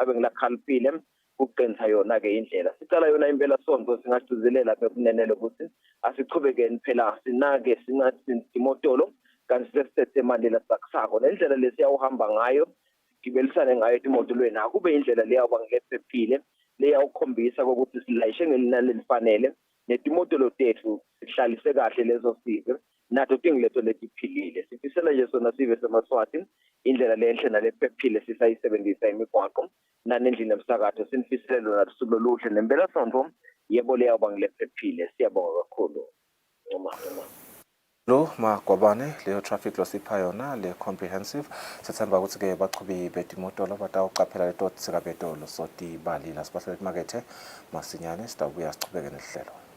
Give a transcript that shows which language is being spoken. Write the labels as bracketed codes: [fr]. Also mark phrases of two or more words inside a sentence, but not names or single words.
[ss] abe ngilakhalipile ukuqinisa yona ke indlela sicala yona impela sonto singagcizelela bekunenele ukuthi asichubekeni phela sinake singathi imotolo kanti sesithethe mandela sakusako nendlela lesiyawuhamba ngayo sigibelisane ngayo emotolweni akube indlela leyakuba ngilephephile leyawukhombisa ukuthi silayishe ngelinani elifanele netimotolo tethu sihlalise kahle lezo size nato tingiletho letiphilile sifisela nje sona sive semaswati indlela lenhle nalephephile sisayisebenzisa imigwaqo nanendlela emsakatho sinifisele lona lusuku loluhle nempela sonto yebo leyawuba ngilephephile siyabonga kakhulu lo magwabane leyo traffic losipha yona le comprehensive sethemba ukuthi ke baqhubi betimotolo batawuqaphela leto sikabetolo soti bali la sibasele market masinyane sitawubuya sichubeke nehlelo